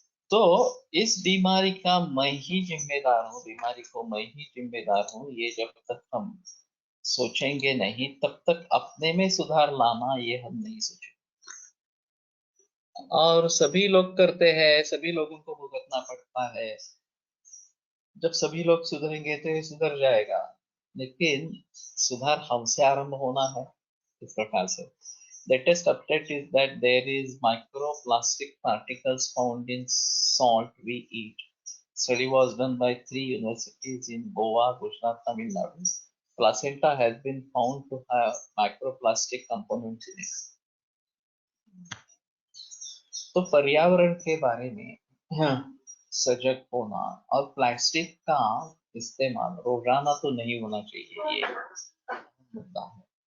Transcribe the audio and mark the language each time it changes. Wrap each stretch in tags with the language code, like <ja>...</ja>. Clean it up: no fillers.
<hi>तो इस बीमारी का मैं ही जिम्मेदार हूँ, बीमारी को मैं ही जिम्मेदार हूँ, ये जब तक हम सोचेंगे नहीं तब तक अपने में सुधार लाना ये हम नहीं सोचेंगे। और सभी लोग करते हैं, सभी लोगों को भुगतना पड़ता है। जब सभी लोग सुधरेंगे तो ये सुधर जाएगा, लेकिन सुधार हमसे आरंभ होना है इस प्रकार से।</hi> <en>Latest update is that there is microplastic particles found in salt we eat. Study was done by 3 universities in Goa, Gujarat, Tamil Nadu. Placenta has been found to have microplastic components in it.</en> <hi>तो पर्यावरण के बारे में हाँ, सजग होना और plastic का इस्तेमाल रोजाना तो नहीं होना चाहिए, ये मुद्दा है।</hi>